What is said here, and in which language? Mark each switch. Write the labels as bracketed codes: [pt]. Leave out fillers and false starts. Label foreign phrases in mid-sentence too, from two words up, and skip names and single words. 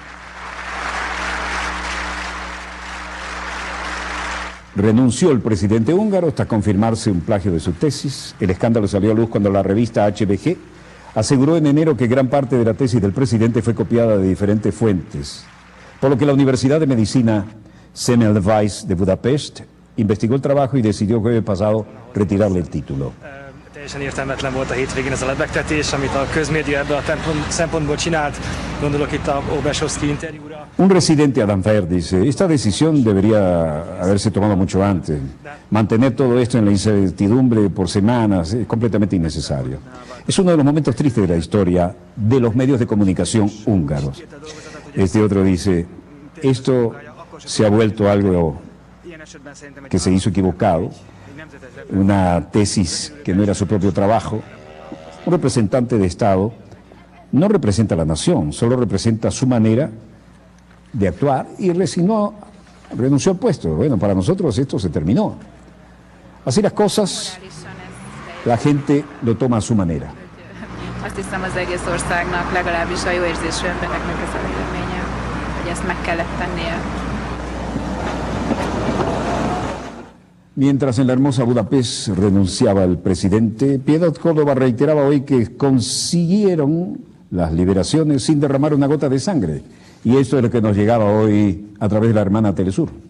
[es] Renunció el presidente húngaro hasta confirmarse un plagio de su tesis. El escándalo salió a luz cuando la revista HBG aseguró en enero que gran parte de la tesis del presidente fue copiada de diferentes fuentes, por lo que la Universidad de Medicina Semmelweis de Budapest investigó el trabajo y decidió el jueves pasado retirarle el título. [hu] Teljesen értelmetlen volt a hétvégén ez a lebegtetés, amit a közmédia ebből a szempontból csinált. Gondolok itt a Obeshowski interjúra. [es] Un residente Adanfer dice: esta decisión debería haberse tomado mucho antes. Mantener todo esto en la incertidumbre por semanas es completamente innecesario. Es uno de los momentos tristes de la historia de los medios de comunicación húngaros. Este otro dice: esto se ha vuelto algo que se hizo equivocado, una tesis que no era su propio trabajo. Un representante de Estado no representa a la nación, solo representa su manera de actuar y renunció al puesto. Bueno, para nosotros esto se terminó. Así las cosas, la gente lo toma a su manera. [hu] Azt hiszem az egész országnak, legalábbis a jó érzésű embereknek ez a véleménye, hogy ezt meg kellett tennie. [es] Mientras en la hermosa Budapest renunciaba el presidente, Piedad Córdoba reiteraba hoy que consiguieron las liberaciones sin derramar una gota de sangre. Y esto es lo que nos llegaba hoy a través de la hermana Telesur.